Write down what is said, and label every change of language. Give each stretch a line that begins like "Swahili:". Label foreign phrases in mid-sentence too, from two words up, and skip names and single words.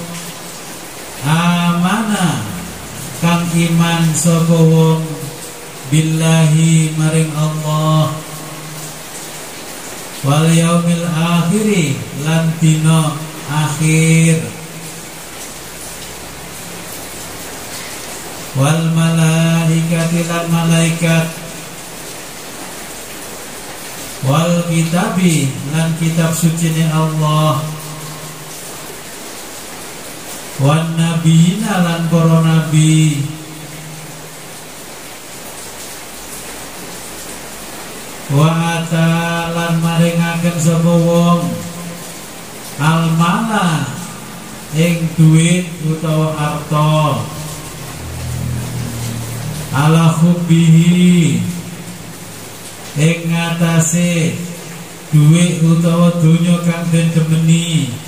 Javanese: amana kang iman sapa wong billahi maring Allah
Arabic: wal yaumil akhiri
Javanese: lan dina akhir
Arabic: wal malaikati
Javanese: lan malaikat
Arabic: wal kitabi
Javanese: lan kitab suci ni Allah
Arabic: wan nabiyina
Javanese: lan para nabi
Arabic: wa atalan
Javanese: maringaken sapa wong almala ing duit utawa harta
Arabic: ala hubbihi
Javanese: ing ngatasé duit utawa donya kang den demeni